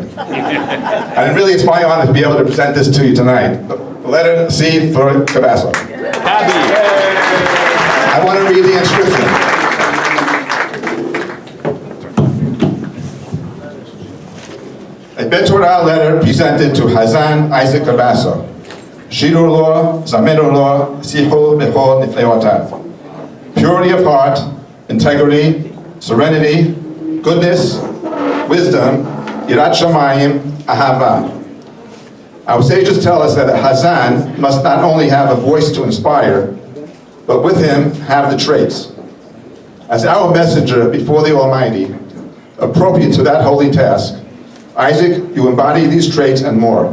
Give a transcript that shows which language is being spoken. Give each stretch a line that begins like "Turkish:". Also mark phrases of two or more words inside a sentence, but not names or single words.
English: And really it's my honor to be able to present this to you tonight. The letter C for Cabasso. I want to read the inscription. A Beth Torah letter presented to Hazzan Isaac Cabasso.
Hebrew: שירו לו, זמרו לו, שיחו בכל נפלאותיו.
English: Purity of heart, integrity, serenity, goodness, wisdom,
Hebrew: יראת שמים, אהבה.
English: Our sages tell us that a Hazzan must not only have a voice to inspire, but with him have the traits. As our messenger before the Almighty, appropriate to that holy task, Isaac, you embody these traits and more.